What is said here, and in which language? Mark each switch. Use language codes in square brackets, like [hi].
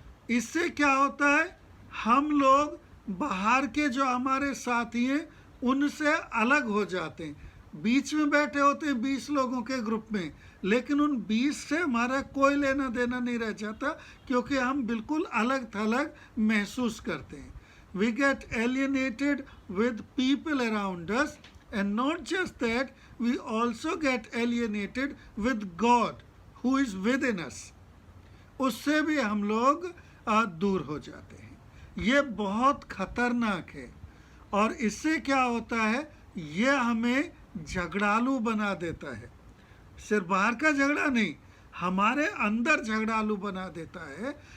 [hi] इससे क्या होता है, हम लोग बाहर के जो हमारे साथी हैं उनसे अलग हो जाते हैं। बीच में बैठे होते हैं 20 लोगों के ग्रुप में, लेकिन उन 20 से हमारा कोई लेना देना नहीं रह जाता, क्योंकि हम बिल्कुल अलग थलग महसूस करते हैं। [en] We get alienated with people around us, and not just that, we also get alienated with God who is within us. [hi] उससे भी हम लोग दूर हो जाते हैं। ये बहुत खतरनाक है, और इससे क्या होता है, ये हमें झगड़ालू बना देता है। सिर्फ बाहर का झगड़ा नहीं, हमारे अंदर झगड़ालू बना देता है।